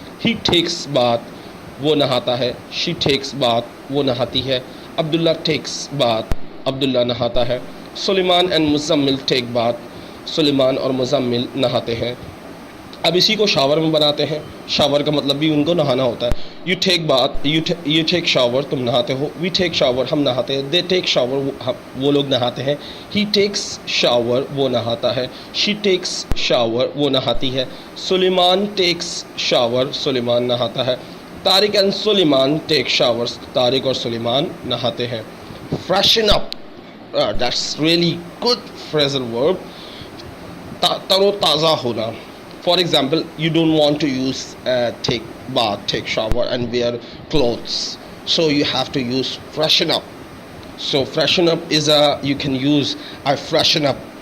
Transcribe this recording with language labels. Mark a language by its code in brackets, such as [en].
[en] He takes bath, [ur] وہ نہاتا ہے. [en] She takes bath, [ur] وہ نہاتی ہے. عبداللہ [en] takes bath, [ur] عبداللہ نہاتا ہے. سلیمان and مزمل [en] take bath, [ur] سلیمان اور مزمل نہاتے ہیں. اب اسی کو شاور میں بناتے ہیں. شاور کا مطلب بھی ان کو نہانا ہوتا ہے. [en] You take bath, you take shower, [ur] تم نہاتے ہو. [en] We take shower, [ur] ہم نہاتے ہیں. [en] They take shower, [ur] وہ لوگ نہاتے ہیں. [en] He takes shower, [ur] وہ نہاتا ہے. [en] She takes shower, [ur] وہ نہاتی ہے. سلیمان [en] takes shower, [ur] سلیمان نہاتا ہے. Tariq and Sulaiman [en] take showers, [ur] Tariq اور سلیمان نہاتے ہیں. [en] Freshen up, that's really good phrasal verb. [ur] تر و تازہ ہونا. [en] For example, you don't want to use take bath, take shower and wear clothes. So you have to use freshen up. So freshen up is you can use I freshen up.